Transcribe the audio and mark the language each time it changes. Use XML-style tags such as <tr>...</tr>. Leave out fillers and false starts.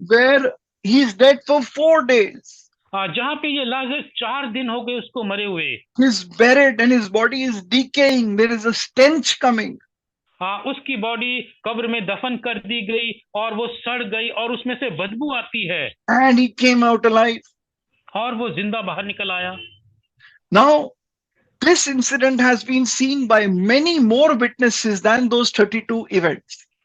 <en>Where he is dead for 4 days.</en> <hi>जहाँ पे ये लाजरस 4 दिन हो गए उसको मरे हुए।</hi> <en>He is buried and his body is decaying. There is a stench coming.</en> <hi>उसकी बॉडी कब्र में दफन कर दी गई और वो सड़ गई और उसमें से बदबू आती है।</hi> <en>And he came out alive.</en> <hi>और वो जिंदा बाहर निकल आया।</hi> <en>Now, this incident has been seen by many more witnesses than those 32 events.</en>